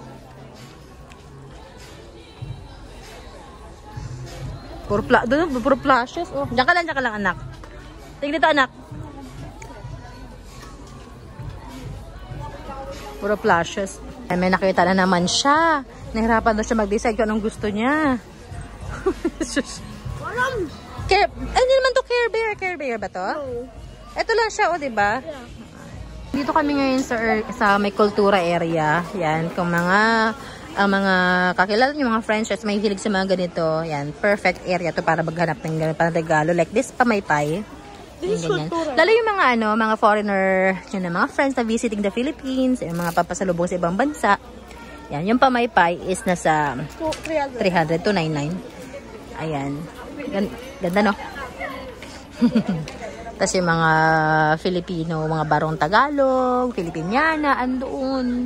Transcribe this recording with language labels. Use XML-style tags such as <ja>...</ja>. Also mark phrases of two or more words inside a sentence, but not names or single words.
<tl>Puro flashes. Oh. Diyan ka lang anak. Tingnan dito anak. Puro flashes. Ay, may nakita na naman siya. Nahirapan daw siya mag-decide kung anong gusto niya. Hindi naman to Care Bear. Care Bear ba to? No. Ito lang siya, o diba? Yeah. Dito kami ngayon sa may kultura area. Yan, kung mga kakilala niyo, mga friends, may hilig sa mga ganito. Yan,</tl> <en>perfect area</en> <tl>to para maghanap ng ganito para regalo.</tl> <en>Like this,</en> <tl>pamaypay. Lalo yung mga foreigner, yun na, mga friends na</tl> <en>visiting the Philippines,</en> <tl>yung mga papasalubong sa ibang bansa. Yan, yung pamaypay is nasa 300 to 99. Ayan. Ganda, no? Tapos yung mga Filipino, mga barong Tagalog, Filipiniana, andoon.</tl>